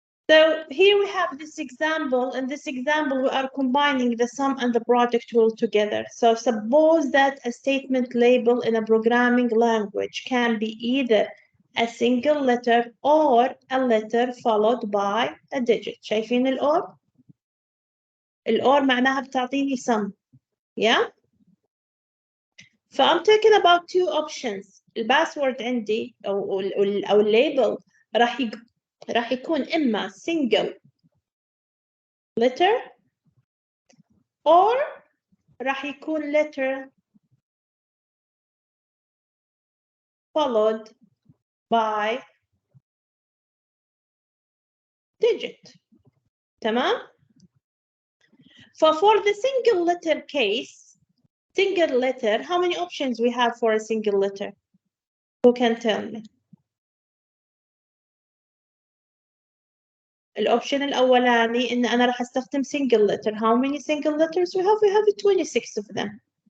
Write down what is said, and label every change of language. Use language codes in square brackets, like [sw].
[en] So here we have this example. In this example, we are combining the sum and the product rule together. So suppose that a statement label in a programming language can be either a single letter or a letter followed by a digit. [ar] شايفين الأور؟ الأور معناها بتعطيني sum. [en] Yeah? So I'm talking about two options. [ar] الباسورد عندي أو الليبل راح يكون إما [en] single letter or [ar] راح يكون [en] letter followed by digit. [ar] تمام? [en] So for the single letter case, single letter, how many options we have for a single letter? Who can tell me? [ar] الأوبشن الأولاني إن أنا راح أستخدم [en] single letter. How many single letters we have? We have 26 of them.